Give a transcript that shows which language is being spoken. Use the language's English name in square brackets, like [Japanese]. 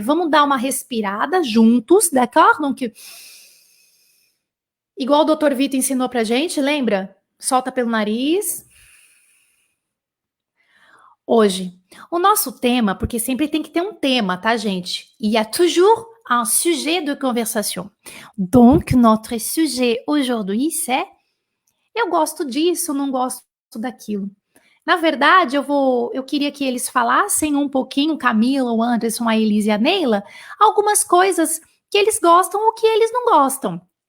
[Portuguese] Vamos dar uma respirada juntos, [French] d'accord? Donc, [Portuguese] igual o Dr. Vitor ensinou pra gente, lembra? Solta pelo nariz. Hoje, o nosso tema, porque sempre tem que ter um tema, tá, gente? [French] Il y a toujours un sujet de conversation. Donc, notre sujet aujourd'hui, c'est [Portuguese] eu gosto disso, não gosto daquilo. Na verdade, eu queria que eles falassem um pouquinho, Camila, o Anderson, a Elise e a Neila, algumas coisas que eles gostam ou que eles não gostam.